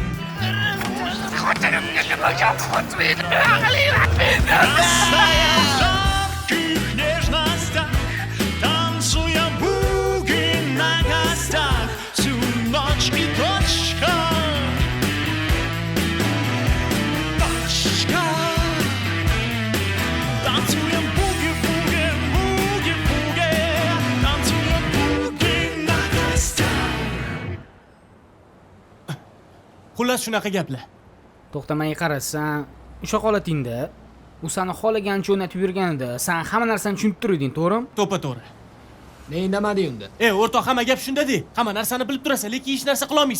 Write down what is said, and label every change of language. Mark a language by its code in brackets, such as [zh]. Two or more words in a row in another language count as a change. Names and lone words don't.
[ru] Растая в жарких нежностях, танцуя буги на костях, всю ночь и точка. Танцуем буги-буги, буги-буги, танцуем буги на костях. [uz] Xullas shunaqa gaplar. To'xtamay qarasan, o'sha holatingda u seni xohlagancha o'ynatib yurganida sen hamma narsani tushunib turding, to'g'rimi? To'pa-to'g'ri. Ne indamading unda? O'rtoq, hamma gap shunda-de. Hamma narsani bilib turasan, lekin hech narsa qila olmaysan.